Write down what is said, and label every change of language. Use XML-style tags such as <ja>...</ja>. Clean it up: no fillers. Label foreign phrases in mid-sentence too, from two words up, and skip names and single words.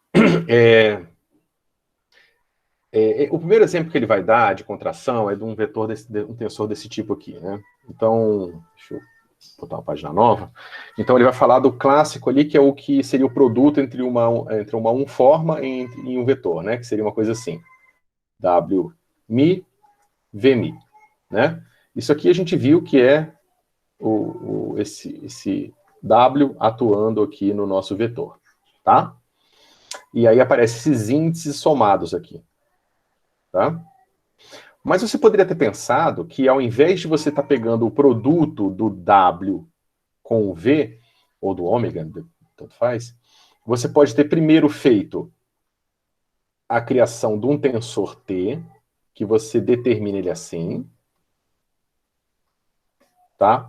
<pt>O primeiro exemplo que ele vai dar de contração é de um um tensor desse tipo aqui, né? Então, deixa eu botar uma página nova. Então ele vai falar do clássico ali, que é o que seria o produto entre uma unforma e um vetor, né? Que seria uma coisa assim. W mi, V mi, né? Isso aqui a gente viu que é esse W atuando aqui no nosso vetor, tá? E aí aparecem esses índices somados aqui, tá? Mas você poderia ter pensado que ao invés de você estar pegando o produto do W com o V, ou do ômega, tanto faz, você pode ter primeiro feito a criação de um tensor T, que você determina ele assim, tá?</pt>